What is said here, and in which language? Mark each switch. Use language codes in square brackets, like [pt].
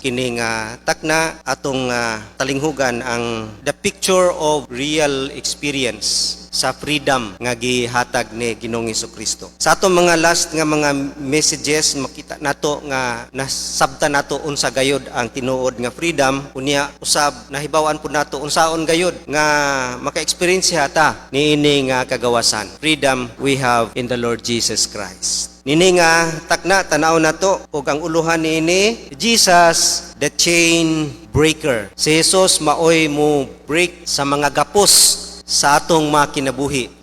[ceb] Kini nga takna atong talinghugan ang [en] the picture of real experience [ceb] sa freedom nga gihatag ni Ginoong Hesukristo. Sa atong mga last nga mga messages makita nato nga nasabtan nato unsa gayud ang tinuod nga freedom, unya usab nahibaw-an pud nato unsaon gayud nga maka-experience ta niini nga kagawasan. [en] Freedom we have in the Lord Jesus Christ. [ceb] Nini nga takna tanaw nato ug ang uluhan niini [en] Jesus the chain breaker. [ceb] Si Jesus maoy mo break sa mga gapos sa atong mga kinabuhi.